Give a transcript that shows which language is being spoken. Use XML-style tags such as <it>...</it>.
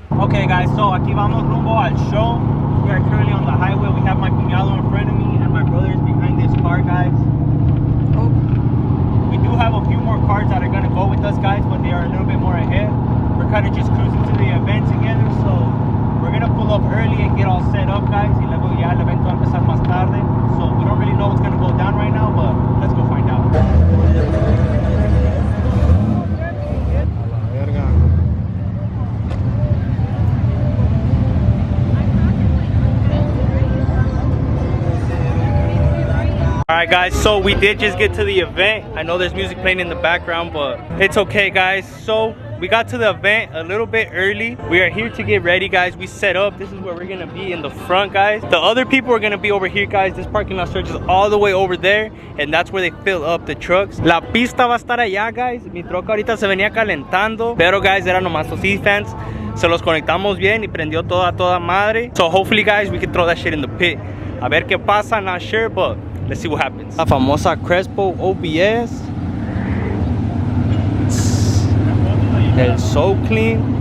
<en>Okay, guys, so</en> <es>aquí vamos rumbo al show.</es> <en>We are currently on the highway. We have my cuñado in front of me and my brother is behind this car, guys. Oh. We do have a few more cars that are gonna go with us, guys, but they are a little bit more ahead. We're kind of just cruising to the event together, so we're gonna pull up early and get all set up, guys.</en> <es>Y luego ya el evento va a empezar más tarde.</es> <en>So we don't really know what's gonna go down right now, but let's go find out. Alright, guys, so we did just get to the event. I know there's music playing in the background, but it's okay, guys. So we got to the event a little bit early. We are here to get ready, guys. We set up. This is where we're gonna be in the front, guys. The other people are gonna be over here, guys. This parking lot stretches all the way over there, and that's where they fill up the trucks.</en> <es>La pista va a estar allá,</es> <en>guys.</en> <es>Mi troca ahorita se venía calentando, pero,</es> <en>guys,</en> <es>eran nomás los E-fans. Se los conectamos bien y prendió toda madre.</es> <en>So hopefully, guys, we can throw that shit in the pit.</en> <es>A ver qué pasa,</es> <en>not sure, but let's see what happens.</en> <es>La famosa Crespo OBS.</es> <en>It's so clean.</en>